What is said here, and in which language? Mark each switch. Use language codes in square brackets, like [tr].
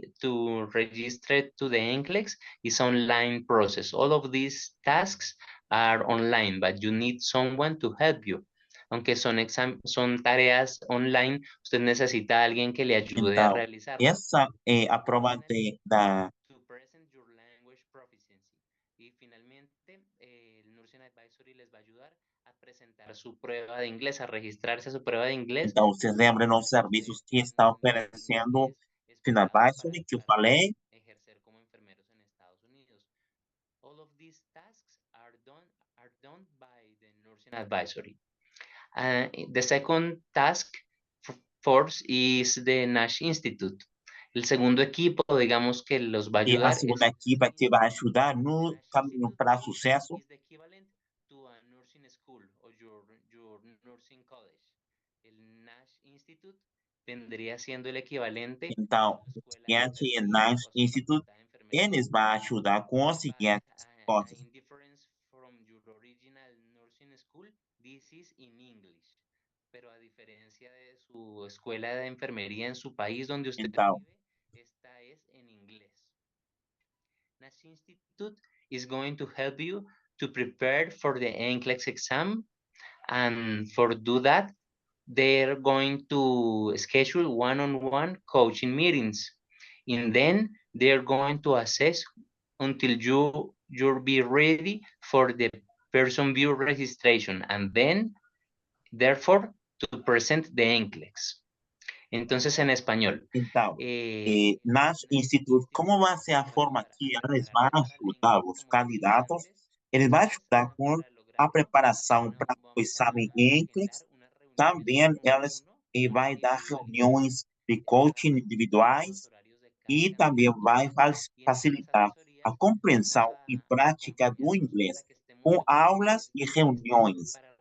[en] To register to the NCLEX is online process. All of these tasks are online, but you need someone to help you. [es] Aunque son tareas online, usted necesita a alguien que le ayude a realizarlas. [pt] Essa é a prova da... [en] To present your language proficiency. [es] Y finalmente, el Nursing Advisory les va a ayudar a presentar su prueba de inglés, a registrarse a su prueba de inglés. [pt] Então, vocês lembram dos serviços que está oferecendo Nursing Advisory, que eu falei? [es] Ejercer como enfermeros en Estados Unidos. [en] All of these tasks are done by the Nursing Advisory. The second task force is the NASH Institute. [es] El segundo equipo, digamos, que los va a [pt] E [es] ayudar. [pt] a segunda equipe que vai ajudar no caminho para sucesso. [en] Is the equivalent to a nursing school or your nursing college. [es] El NASH Institute vendría siendo el equivalente. [pt] Então, o seguinte é NASH Institute, eles vão ajudar com as seguintes coisas. [en] In difference from your original nursing school, this is in English. [es] Pero a diferencia de su escuela de enfermería en su país donde usted vive, esta es en inglés. [en] NASH Institute is going to help you to prepare for the NCLEX exam, and for do that, they're going to schedule one-on-one coaching meetings, and then they're going to assess until you'll be ready for the person view registration, and then therefore to present the NCLEX. [es] Entonces, en español. [pt] Então, NASH Institute, como vai ser a forma que eles vão ajudar os candidatos Ele vai ajudar com a preparação para o exame NCLEX. Também elas vai dar reuniões de coaching individuais e também vai facilitar a compreensão e prática do inglês com aulas e reuniões.